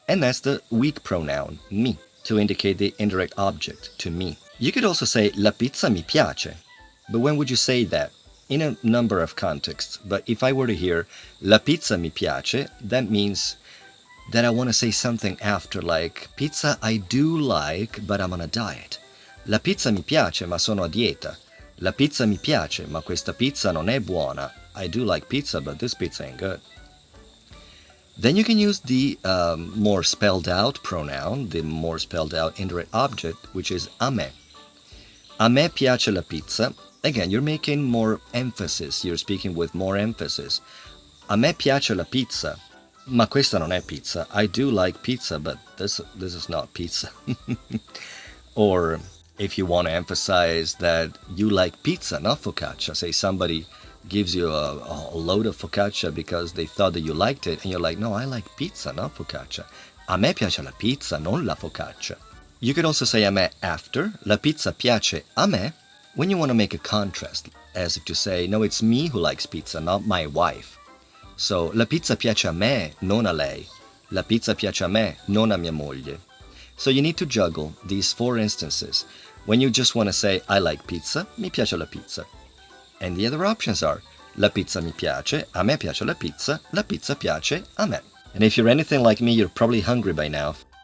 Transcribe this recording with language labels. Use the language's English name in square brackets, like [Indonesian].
[English] And that's the weak pronoun, mi, to indicate the indirect object, to me. You could also say [Italian] la pizza mi piace. [English] But when would you say that? In a number of contexts. But if I were to hear [Italian] la pizza mi piace, [English] that means that I want to say something after, like pizza I do like, but I'm on a diet. [Italian] La pizza mi piace, ma sono a dieta. La pizza mi piace, ma questa pizza non è buona. [English] I do like pizza, but this pizza ain't good. Then you can use the more spelled out pronoun, the more spelled out indirect object, which is a me. [Italian] A me piace la pizza. [English] Again, you're making more emphasis. You're speaking with more emphasis. [Italian] A me piace la pizza. Ma questa non è pizza. [English] I do like pizza, but this is not pizza. Or if you want to emphasize that you like pizza, not focaccia, say somebody gives you a load of focaccia because they thought that you liked it, and you're like, no, I like pizza, not focaccia. [Italian] A me piace la pizza, non la focaccia. [English] You could also say a me after, [Italian] la pizza piace a me, [English] when you want to make a contrast, as if to say, no, it's me who likes pizza, not my wife. [Italian] So, la pizza piace a me, non a lei. La pizza piace a me, non a mia moglie. [English] So you need to juggle these 4 instances. When you just want to say, I like pizza, [Italian] mi piace la pizza. [English] And the other options are, [Italian] la pizza mi piace, a me [English] piace la pizza piace a me. And if you're anything like me, you're probably hungry by now.